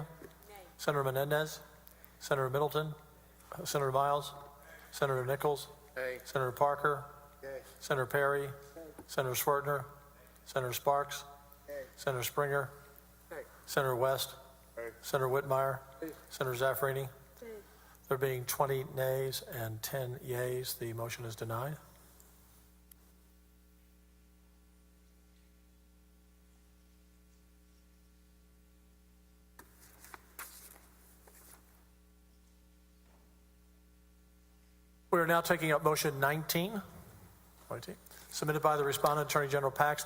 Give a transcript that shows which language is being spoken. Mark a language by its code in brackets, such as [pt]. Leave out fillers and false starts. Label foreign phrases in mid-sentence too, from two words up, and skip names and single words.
[en] Senator Menendez? Senator Middleton? Senator Miles? Senator Nichols? Nay. Senator Parker? Yay. Senator Perry? Senator Swertner? Senator Sparks? Senator Springer? Senator West? Senator Whitmire? Senator Zaffarini? There being 20 nays and 10 yeas, the motion is denied. We are now taking up motion 19, submitted by the respondent, Attorney General Paxton.